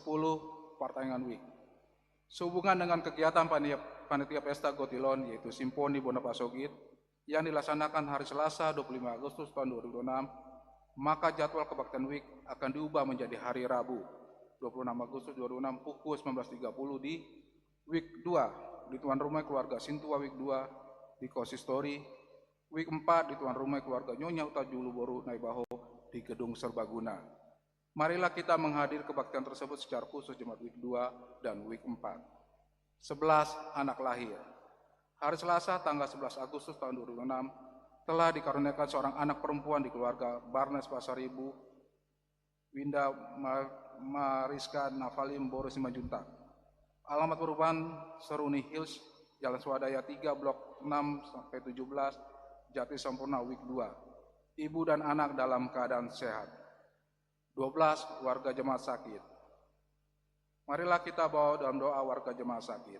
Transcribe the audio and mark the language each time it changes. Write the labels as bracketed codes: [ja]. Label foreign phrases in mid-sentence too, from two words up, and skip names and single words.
[id] Pertengahan Week. Sehubungan dengan kegiatan Panitia Pesta Gotilon, yaitu Simponi Bonapasogit, yang dilaksanakan hari Selasa 25 Agustus tahun 2006, maka jadwal Kebaktian Week akan diubah menjadi hari Rabu 26 Agustus 2006 pukul 19.30 di Week 2 di tuan rumah keluarga Sintua, Week 2 di Konsistori, Week 4 di tuan rumah keluarga Nyonya Uta Julu Boru Naibaho di Gedung Serbaguna. Marilah kita menghadir kebaktian tersebut secara khusus jemaat Week 2 dan Week 4. 11. Anak lahir. Hari Selasa tanggal 11 Agustus tahun 2006 telah dikaruniakan seorang anak perempuan di keluarga Barnes Pasaribu, Winda Mariska Navalim Boris Majuntak. Alamat perubahan Seruni Hills, Jalan Swadaya 3, Blok 6-17, Jati Sampurna, Wik 2. Ibu dan anak dalam keadaan sehat. 12. Warga jemaat sakit. Marilah kita bawa dalam doa warga jemaat sakit.